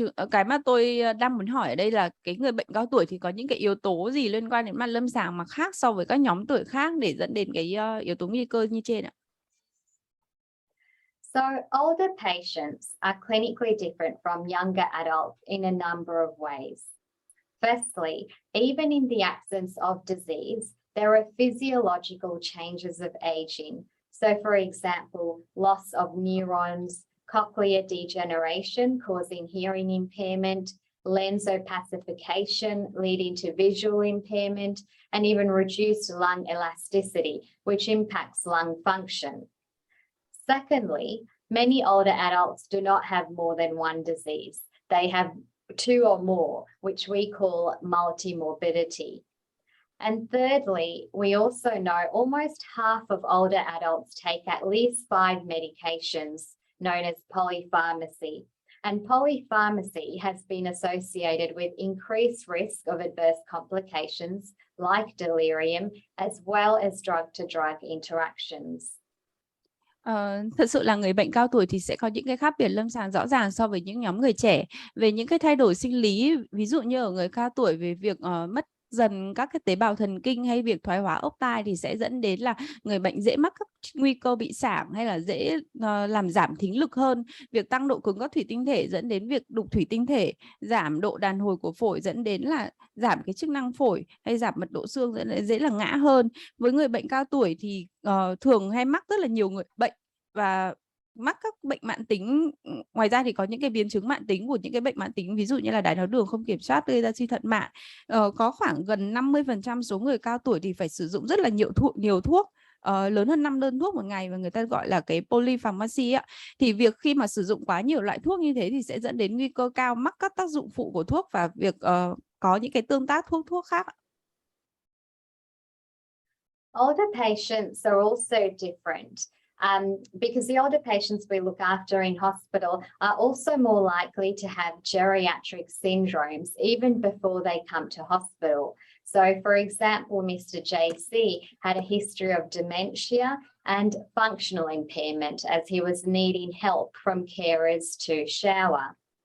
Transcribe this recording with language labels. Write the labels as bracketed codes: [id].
[vi] Cái mà tôi đang muốn hỏi ở đây là cái người bệnh cao tuổi thì có những cái yếu tố gì liên quan đến mặt lâm sàng mà khác so với các nhóm tuổi khác để dẫn đến cái yếu tố nguy cơ như trên ạ? [en] So older patients are clinically different from younger adults in a number of ways. Firstly, even in the absence of disease, there are physiological changes of aging. So for example, loss of neurons, cochlear degeneration causing hearing impairment, lens opacification leading to visual impairment, and even reduced lung elasticity, which impacts lung function. Secondly, many older adults do not have more than one disease. They have 2 or more, which we call multimorbidity. And thirdly, we also know almost half of older adults take at least 5 medications, known as polypharmacy. And polypharmacy has been associated with increased risk of adverse complications like delirium, as well as drug-to-drug interactions. [vi] Thật sự là người bệnh cao tuổi thì sẽ có những cái khác biệt lâm sàng rõ ràng so với những nhóm người trẻ. Về những cái thay đổi sinh lý, ví dụ như ở người cao tuổi về việc mất dần các cái tế bào thần kinh hay việc thoái hóa ốc tai thì sẽ dẫn đến là người bệnh dễ mắc các nguy cơ bị sảng hay là dễ làm giảm thính lực hơn. Việc tăng độ cứng các thủy tinh thể dẫn đến việc đục thủy tinh thể, giảm độ đàn hồi của phổi dẫn đến là giảm cái chức năng phổi, hay giảm mật độ xương dẫn đến dễ là ngã hơn. Với người bệnh cao tuổi thì thường hay mắc rất là nhiều người bệnh và mắc các bệnh mãn tính. Ngoài ra thì có những cái biến chứng mãn tính của những cái bệnh mãn tính, ví dụ như là đái tháo đường không kiểm soát gây ra suy thận mạn. Có khoảng gần 50% số người cao tuổi thì phải sử dụng rất là nhiều thuốc, lớn hơn 5 đơn thuốc một ngày, và người ta gọi là cái polypharmacy ạ. Thì việc khi mà sử dụng quá nhiều loại thuốc như thế thì sẽ dẫn đến nguy cơ cao mắc các tác dụng phụ của thuốc và việc có những cái tương tác thuốc khác. [en] Older patients are also different. Because the older patients we look after in hospital are also more likely to have geriatric syndromes even before they come to hospital. So, for example, Mr. JC had a history of dementia and functional impairment as he was needing help from carers to shower.